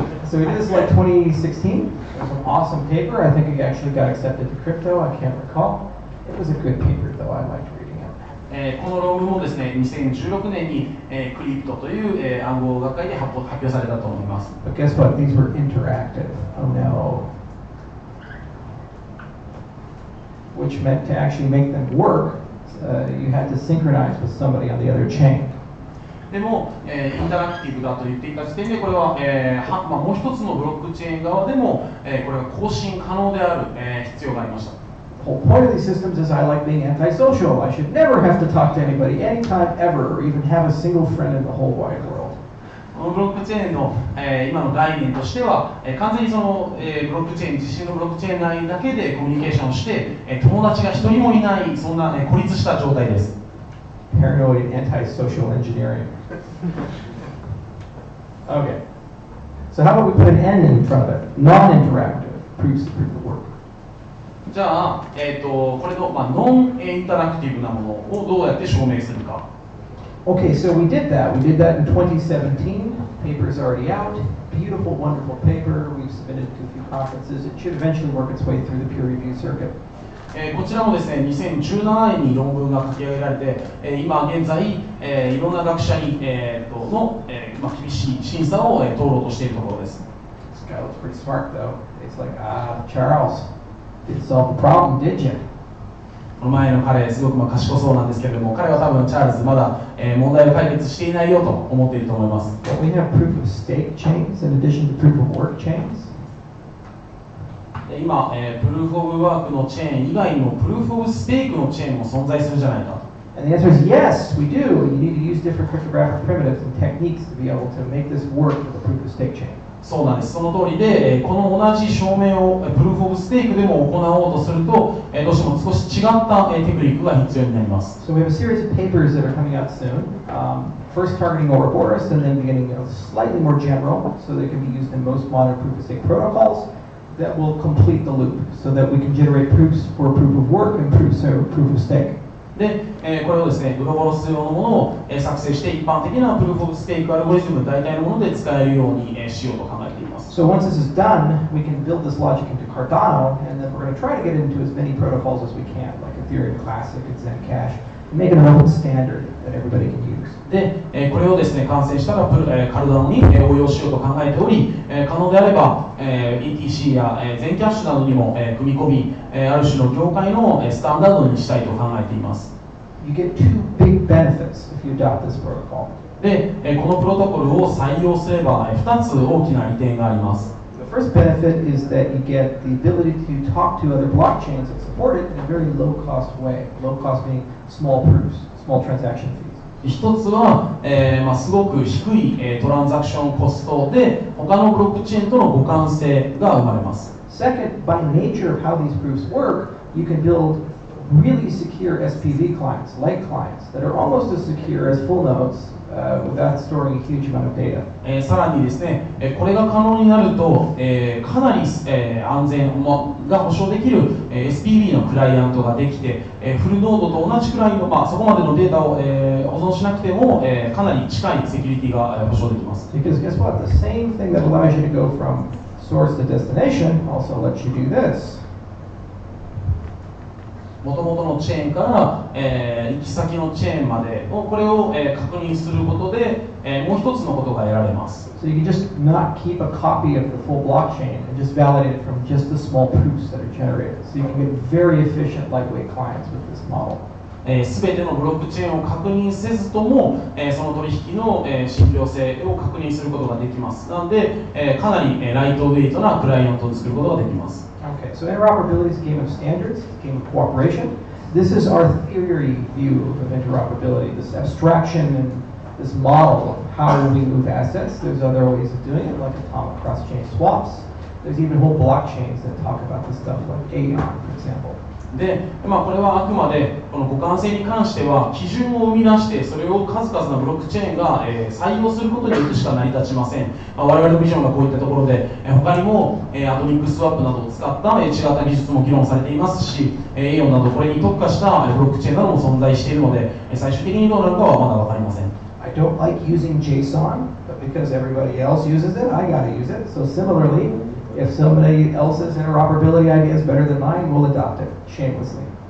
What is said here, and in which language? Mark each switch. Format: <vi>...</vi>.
<en>So we did this like 2016. It was an awesome paper. I think it actually got accepted to crypto. I can't recall. It was a good paper though. I liked reading it.</en> <ja>この論文もですね、2016年に、クリプトという、暗号学会で発表されたと思います。</ja> <en>But guess what? These were interactive. Oh no. Which meant to actually make them work, You had to synchronize with somebody on the other chain.</en> <ja>でも、インタラクティブだと言っていた時点で、これは、もう一つのブロックチェーン側でも、これが更新可能である、必要がありました。</ja> <en>The whole point of these systems is I like being antisocial. I should never have to talk to anybody anytime ever, or even have a single friend in the whole wide world.</en> <ja>このブロックチェーンの、今の概念としては、完全にその、ブロックチェーン、自身のブロックチェーン内だけでコミュニケーションをして、友達が一人もいない、そんな、孤立した状態です。</ja> <en>Paranoid antisocial engineering. Okay. So how about we put an N in front of it? Non-interactive proofs of work.</en> <ja>じゃあ、これの、ノンインタラクティブなものをどうやって証明するか。</ja> <en>Okay, so we did that. We did that in 2017. Paper is already out. Beautiful, wonderful paper. We've submitted it to a few conferences. It should eventually work its way through the peer review circuit.</en> <ja>こちらもですね、2017年に論文が書き上げられて、今現在、いろんな学者に、厳しい審査を、通ろうとしているところです。</ja> <en>This guy looks pretty smart though. It's like, Charles, didn't solve the problem, did you?</en> <ja>この前の彼、すごく賢そうなんですけれども、彼は多分チャールズまだ、問題を解決していないよと思っていると思います。</ja> <en>But we have proof of stake chains in addition to proof of work chains.</en> <ja>今、プルーフオブワークのチェーン以外にもプルーフオブステークのチェーンも存在するんじゃないか。</ja> <en>And the answer is yes, we do. You need to use different cryptographic primitives and techniques to be able to make this work with a proof of stake chain.</en> <ja>そうなんです。その通りで、この同じ証明をプルーフオブステークでも行おうとすると、どうしても少し違ったテクニックが必要になります。</ja> <en>So we have a series of papers that are coming out soon. First targeting Ouroboros, and then beginning slightly more general, so they can be used in most modern proof of stake protocols. That will complete the loop, so that we can generate proofs for proof of work and proofs for proof of stake.</en> <ja>で、これをですね、ウロボロス用のものを作成して一般的なプルーフオブステークアルゴリズム大体のもので使えるようにしようと考えています。</ja> <en>So once this is done, we can build this logic into Cardano, and then we're going to try to get it into as many protocols as we can, like Ethereum Classic and Zencash, and make it an open standard that everybody can use.</en> <ja>で、これをですね、完成したらカルダノに応用しようと考えており、可能であれば ETC や全キャッシュなどにも組み込み、ある種の業界のスタンダードにしたいと考えています。</ja> <en>You get two big benefits if you adopt this protocol.</en> <ja>で、このプロトコルを採用すれば2つ大きな利点があります。</ja> <en>The first benefit is that you get the ability to talk to other blockchains that support it in a very low-cost way. Low cost being small proofs, small transaction fees.</en> <ja>一つは、すごく低い、トランザクションコストで他のブロックチェーンとの互換性が生まれます。</ja> <en>Second, by nature of how these proofs work, you can build really secure SPV clients, like clients, that are almost as secure as full nodes without storing a huge amount of data.</en> <ja>さらにですね、これが可能になると、かなり、安全が保証できる、SPV のクライアントができて、フルノードと同じくらいの、そこまでのデータを、保存しなくても、かなり近いセキュリティが保証できます。</ja> <en>Because guess what? The same thing that allows you to go from source to destination also lets you do this.</en> <ja>元々のチェーンから、行き先のチェーンまでをこれを、確認することで、もう一つのことが得られます。</ja> <en>So you can just not keep a copy of the full blockchain and just validate it from just the small proofs that are generated. So you can get very efficient, lightweight clients with this model.</en> <ja>すべてのブロックチェーンを確認せずとも、その取引の、信憑性を確認することができます。なので、かなり、ライトウェイトなクライアントを作ることができます。</ja> <en>Okay, so interoperability is a game of standards, a game of cooperation. This is our theory view of interoperability, this abstraction and this model of how we move assets. There's other ways of doing it, like atomic cross-chain swaps. There's even whole blockchains that talk about this stuff, like Aeon, for example.</en> <ja>で、これはあくまでこの互換性に関しては基準を生み出してそれを数々のブロックチェーンが、採用することによってしか成り立ちません。我々のビジョンがこういったところで、他にも、アトミックスワップなどを使った違った技術も議論されていますし、エオンなどこれに特化したブロックチェーンなども存在しているので、最終的にどうなるかはまだ分かりません。</ja> <en>I don't like using JSON, but because everybody else uses it, I gotta use it. So similarly, if somebody else's interoperability idea is better than mine, we'll adopt it shamelessly.</en>